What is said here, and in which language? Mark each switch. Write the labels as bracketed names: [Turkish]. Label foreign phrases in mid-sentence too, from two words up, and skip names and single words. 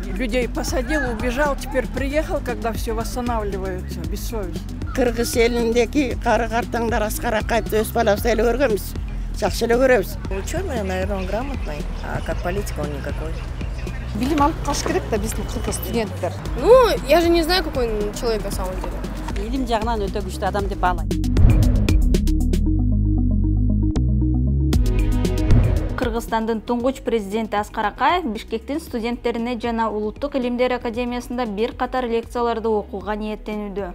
[Russian] людей посадил, убежал, теперь приехал, когда все восстанавливается, бессовестно. [Kyrgyz] Кыргыз элиндеги кары-картаңдар Аскар Акаевди өз балабыздай эле көргөнбүз. Жакшы эле көрөбүз. [Russian] Ученый, наверное, он грамотный, а как политик он никакой. [Kyrgyz] Билим алып калыш керек да биздин кыргыз студенттер. [Russian] Ну, я же не знаю, какой он человек на самом деле. [Kyrgyz] Илим жагынан өтө күчтүү адам деп баалайм. Кыргызстандын туңгуч президенти Аскар Акаев Бишкектин студенттерине жана Улуттук илимдер академиясында бир катар лекцияларды окууга ниеттенүүдө.